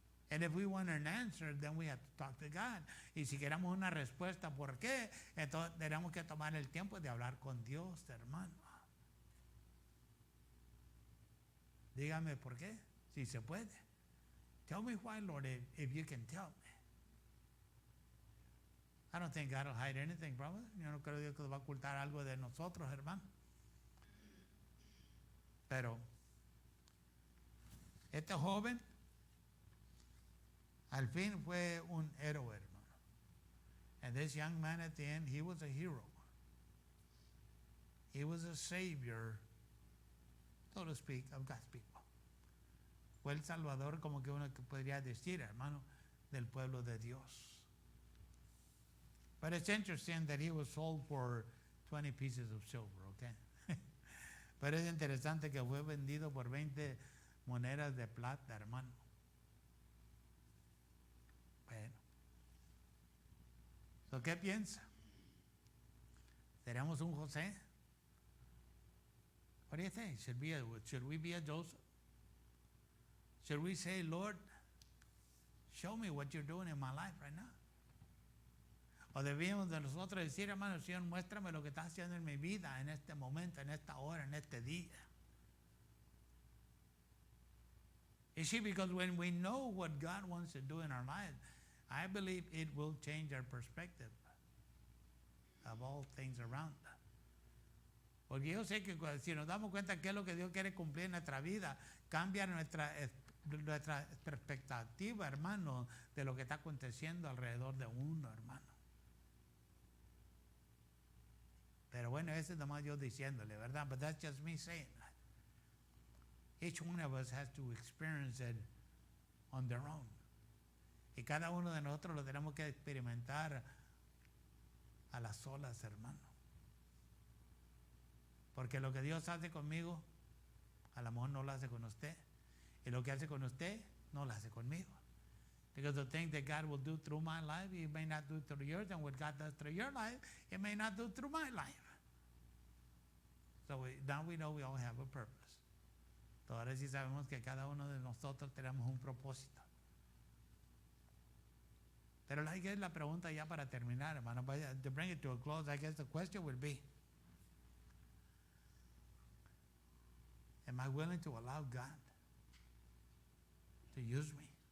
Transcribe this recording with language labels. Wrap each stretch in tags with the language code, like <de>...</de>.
<en>And if we want an answer, then we have to talk to God.</en> <es>Y si queremos una respuesta, ¿por qué? Entonces tenemos que tomar el tiempo de hablar con Dios, hermano. Dígame por qué, si se puede.</es> <en>Tell me why, Lord, if you can tell me. I don't think God will hide anything from us.</en> <es>Yo no creo que Dios va a ocultar algo de nosotros, hermano. Pero este joven al fin fue un héroe, hermano.</es> <en>And this young man at the end, he was a hero. He was a savior, so to speak, of God's people.</en> <es>Fue el salvador, como que uno podría decir, hermano, del pueblo de Dios.</es> <en>But it's interesting that he was sold for 20 pieces of silver, okay?</en> <es>Pero es interesante que fue vendido por 20 monedas de plata, hermano. Bueno. So, ¿qué piensa? ¿Seremos un José?</es> <en>What do you think? Should we be a Joseph? Should we say, Lord, show me what you're doing in my life right now?</en> <es>O debíamos de nosotros decir, hermano, Señor, muéstrame lo que estás haciendo en mi vida, en este momento, en esta hora, en este día.</es> <en>You see, because when we know what God wants to do in our lives, I believe it will change our perspective of all things around us.</en> <es>Porque yo sé que si nos damos cuenta qué es lo que Dios quiere cumplir en nuestra vida, cambia nuestra perspectiva, hermano, de lo que está aconteciendo alrededor de uno, hermano. Pero bueno, ese es nomás yo diciéndole, ¿verdad?</es> <en>But that's just me saying that. Each one of us has to experience it on their own.</en> <es>Y cada uno de nosotros lo tenemos que experimentar a las solas, hermano. Porque lo que Dios hace conmigo, a lo mejor no lo hace con usted. Y lo que hace con usted, no lo hace conmigo.</es> <en>Because the thing that God will do through my life, He may not do through yours. And what God does through your life, He may not do through my life. So now we know we all have a purpose.</en> <es>Ahora sí sabemos que cada uno de nosotros tenemos un propósito.</es> <en>Pero I guess</en> <es>la pregunta ya para terminar, hermano,</es> <en>to bring it to a close, I guess the question will be, am I willing to allow God to use me?</en>